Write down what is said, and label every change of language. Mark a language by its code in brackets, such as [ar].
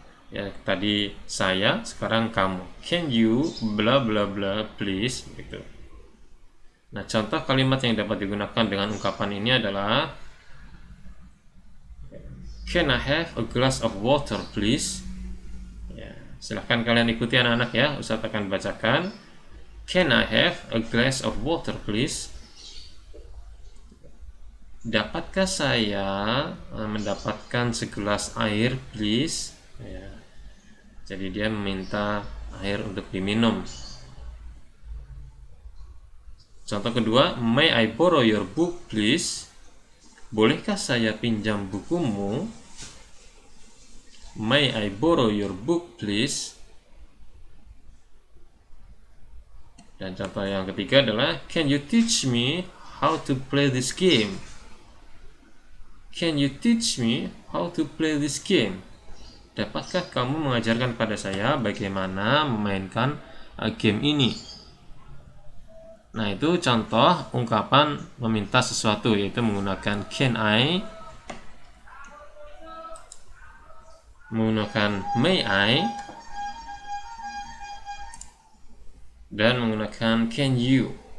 [id] Ya, tadi saya, sekarang kamu. [en] Can you bla bla bla please, [id] gitu. Nah, contoh kalimat yang dapat digunakan dengan ungkapan ini adalah [en] can I have a glass of water please. [id] Ya, silahkan kalian ikuti anak-anak, ya. Ustaz akan bacakan. [en] Can I have a glass of water please. [id] Dapatkah saya mendapatkan segelas air please. Ya, jadi dia meminta air untuk diminum. Contoh kedua, [en] may I borrow your book please. [id] Bolehkah saya pinjam bukumu. [en] May I borrow your book please. [id] Dan contoh yang ketiga adalah [en] can you teach me how to play this game. Can you teach me how to play this game. [id] Dapatkah kamu mengajarkan pada saya bagaimana memainkan game ini. Nah, itu contoh ungkapan meminta sesuatu, yaitu menggunakan can I, menggunakan may I, dan menggunakan can you.